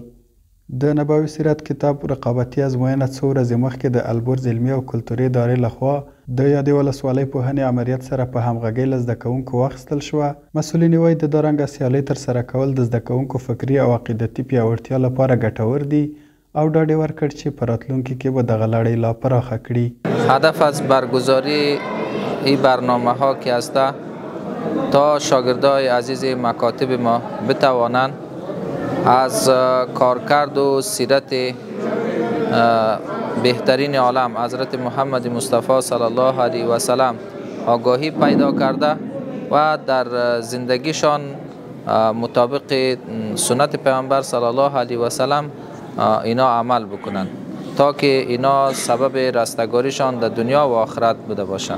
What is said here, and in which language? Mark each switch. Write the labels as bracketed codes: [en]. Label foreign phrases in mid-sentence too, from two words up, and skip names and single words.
[ps] د نبوي سیرت کتاب رقابتي ازموینه څو ورځې مخکې د البرز علمي او کلتوري ادارې لخوا د یادې ولسوالۍ پوهنې امریت سره په همغږۍ له زده کوونکو واخیستل شوه. مسؤلین وایي د دارنګه سیالۍ ترسره کول د زده کوونکو فکري او عقیدتي پیاوړتیا لپاره ګټور دي او ډاډ یې ورکړ چې په راتلونکي کې به دغه لړۍ لا پراخه کړي. [fa] هدف از برگزاری این برنامه ها که است تا شاگردای عزیز مکاتب ما بتوانند از کارکرد و سیرت بهترین عالم حضرت محمد مصطفی صلی الله علیه و سلم آگاهی پیدا کرده و در زندگیشان مطابق سنت پیامبر صلی الله علیه و سلم اینا عمل بکنند تا که اینا سبب رستگاریشان در دنیا و آخرت بوده باشند.